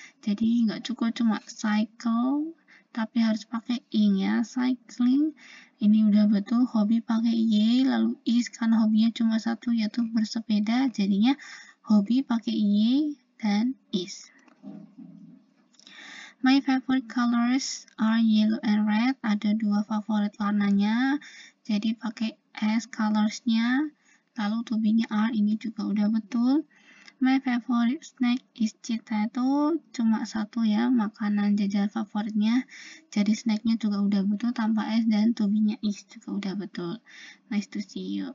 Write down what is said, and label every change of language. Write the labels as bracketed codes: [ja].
[id] Jadi nggak cukup cuma cycle, tapi harus pakai ing ya. Cycling, ini udah betul. Hobi pakai y, lalu is kan hobinya cuma satu yaitu bersepeda, jadinya hobi pakai y dan is. [en] My favorite colors are yellow and red. [id] Ada 2 favorit warnanya, jadi pakai S colorsnya. Lalu to be-nya are, ini juga udah betul. [en] My favorite snack is cita, [id] itu cuma satu ya, makanan jajan favoritnya. Jadi snacknya juga udah betul tanpa S dan to be-nya is juga udah betul. [en] Nice to see you.